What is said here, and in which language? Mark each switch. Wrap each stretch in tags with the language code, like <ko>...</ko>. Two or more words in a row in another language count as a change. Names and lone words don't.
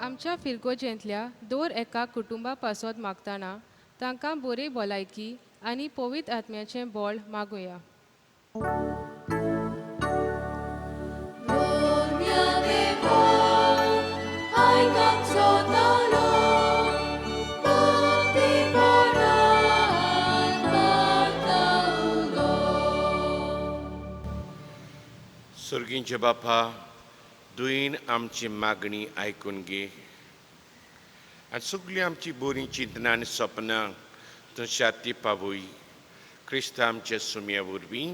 <kok>आमच्या फिरगोजेंतल्या दर एका कुटुंबा पासत मागतना तांकां बरे भलायकी आनी पवित्र आत्म्याचें बळ मागुया.</kok> <la>Gloria Deo,</la> <kok>ai canzotalo, bhakti paran kartaulo. सर्गींचे बापा, दुयेन आमची मागणी आयकून घे आनी सगळीं आमची बरीं चिंतनां आनी सपनां तूं शाती पावय. क्रिस्त आमचे सुमया वरवीं.</kok>